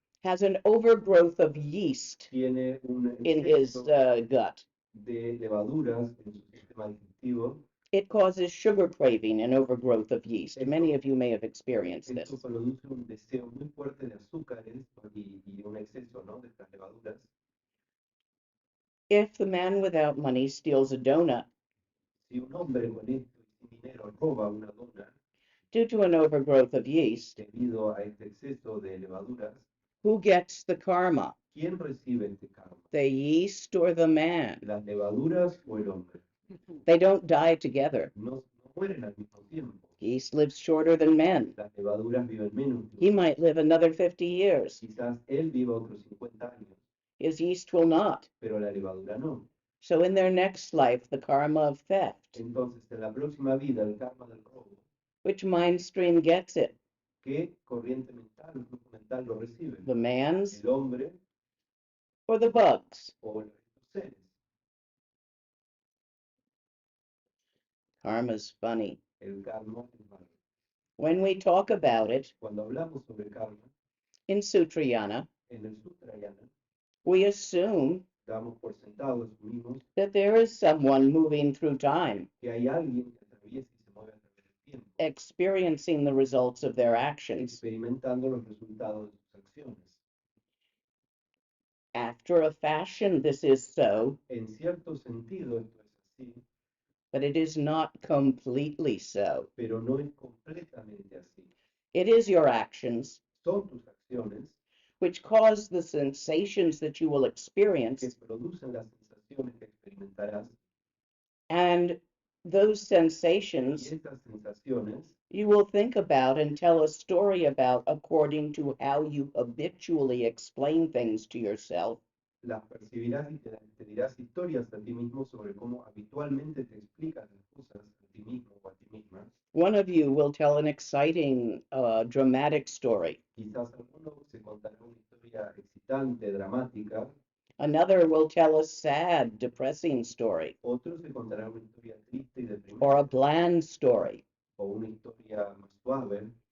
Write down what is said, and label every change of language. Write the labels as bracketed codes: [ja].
[en] has an overgrowth of yeast [es] tiene un [en] in his [es] exceso [en] gut, [es] de levaduras en su sistema digestivo, [en] it causes sugar craving and overgrowth of yeast. Many of you may have experienced [es] esto [en] this. [es] produce un deseo muy fuerte de azúcares y un exceso, ¿no?, de estas levaduras. [en] If the man without money steals a donut [es] Si un hombre con esto y sin dinero roba una dona [en] due to an overgrowth of yeast, [es] debido a este exceso de levaduras, [en] who gets the karma? [es] ¿quién recibe este karma? [en] The yeast or the man? [es] ¿Las levaduras o el hombre? [en] They don't die together. [es] No mueren al mismo tiempo. [en] Yeast lives shorter than men. [es] Las levaduras viven menos [en] He [es] tiempo. [en] might live another 50 years. [es] Quizás él viva otros 50 años, [en] His yeast will not. [es] pero la levadura no. [en] So in their next life, the karma of theft [es] Entonces, en la próxima vida, el karma del robo [en] Which mind stream gets it? [es] ¿Qué corriente mental, flujo mental lo recibe? [en] The man's [es] ¿El hombre [en] or the bugs? [es] o los seres? [en] Karma's funny. [es] El karma es malo. [en] When we talk about it [es] Cuando hablamos sobre karma, [en] in Sutrayana, [es] en el Sutrayana, [en] we assume [es] damos por sentado, asumimos [en] that there is someone moving through time, [es] que hay alguien que atraviesa y se mueve a través del tiempo, [en] experiencing the results of their actions. [es] experimentando los resultados de sus acciones. [en] After a fashion, this is so, [es] En cierto sentido esto es así, [en] but it is not completely so. [es] pero no es completamente así. [en] It is your actions [es] Son tus acciones [en] which cause the sensations that you will [es] que [en] experience, [es] producen las sensaciones que experimentarás, [en] and those [es] y [en] sensations [es] estas sensaciones [en] you will think about and tell a story about according to how you habitually explain things to yourself, [es] las percibirás y te dirás historias a ti mismo sobre cómo habitualmente te explicas las cosas a ti mismo o a ti misma. [en] One of you will tell an exciting, dramatic story. [es] Quizás alguno se contará una historia excitante, dramática, [en] Another will tell a sad, depressing story, [es] otro se contará una historia triste y [en] or a [es] deprimente, [en] bland story, [es] o una historia más suave,